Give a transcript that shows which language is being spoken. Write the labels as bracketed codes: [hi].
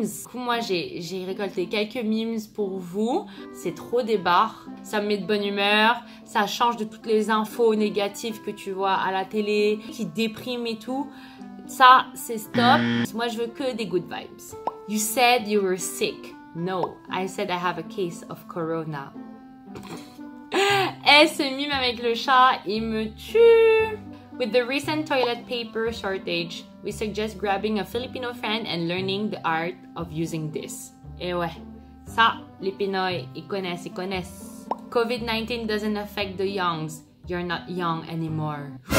[fr] Du coup, moi, j'ai récolté quelques memes pour vous. C'est trop des barres. Ça me met de bonne humeur. Ça change de toutes les infos négatives que tu vois à la télé, qui dépriment et tout. Ça, c'est stop. Moi, je veux que des [en] good vibes. You said you were sick. No, I said I have a case of corona. [fr] Et ce mime avec le chat, il me tue. [en] With the recent toilet paper shortage, we suggest grabbing a Filipino friend and learning the art of using this. [fr] Et ouais, ça, les Pinoy, ils connaissent. [en] COVID-19 doesn't affect the youngs. You're not young anymore.